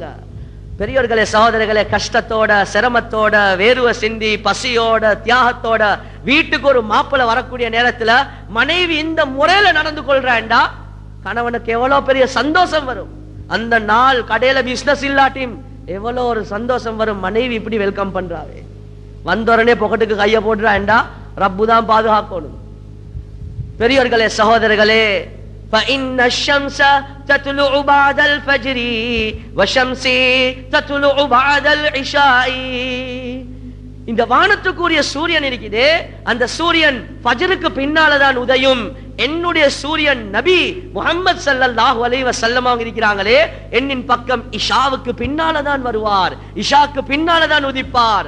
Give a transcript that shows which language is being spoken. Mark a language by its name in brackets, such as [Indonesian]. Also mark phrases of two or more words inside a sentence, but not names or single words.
[Tamil] பெரியோர்களே, சகோதரர்களே, கஷ்டத்தோட சிரமத்தோட வேர்வை சிந்தி பசியோட தியாகத்தோட வீட்டுக்கு ஒரு மாப்பிள்ளை வரக்கூடிய நேரத்துல மனைவி இந்த முறையில நடந்து கொள்றாண்டா கணவனுக்கு எவ்வளவு பெரிய சந்தோஷம் வரும். அந்த நாள் கடையில பிசினஸ் இல்லாட்டியும் எவ்வளவு ஒரு சந்தோஷம் வரும். மனைவி இப்படி வெல்கம் பண்றாவே, வந்தோடனே பொக்கெட்டுக்கு கைய போடுறாண்டா ரப்பு தான் பாதுகாக்கணும். பெரியோர்களே, சகோதரர்களே, [Arabic] فإن الشمس تطلع بعد الفجر والشمس تطلع بعد العشاء. [Tamil] இந்த வானத்துக்குரிய சூரியன் இருக்குதே, அந்த சூரியன் ஃபஜ்ருக்கு பின்னால தான் உதயும். என்னுடைய சூரியன் நபி முஹம்மது [Arabic] صلى الله عليه وسلم [Tamil] அவங்க இருக்கிறாங்களே, என்னின் பக்கம் இஷாவுக்கு பின்னால தான் வருவார், இஷாக்கு பின்னால தான் உதிப்பார்.